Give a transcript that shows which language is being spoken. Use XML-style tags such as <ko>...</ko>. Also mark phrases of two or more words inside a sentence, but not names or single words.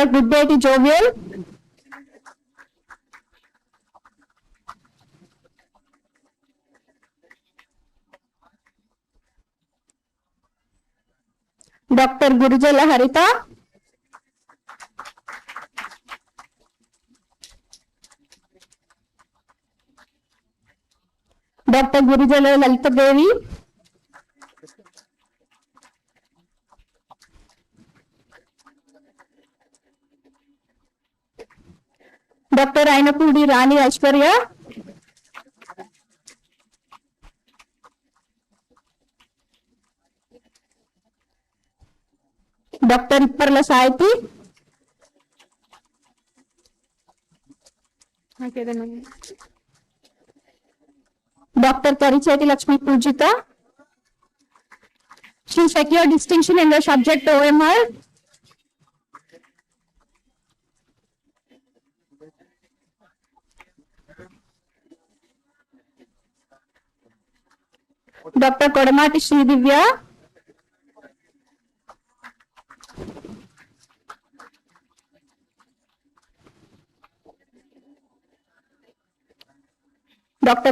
<en>Goodbeti Jovial, Dr. Gurujala Harita, Dr. Gurujala Lalita Devi, Dr. Ainapudi Rani Aishwarya, Dr. Ipparla Saiti, Dr. Karicheti Lakshmi Pujita, she secured distinction in the subject OMR. Dr. Kodamati Sri Divya, Dr.</en>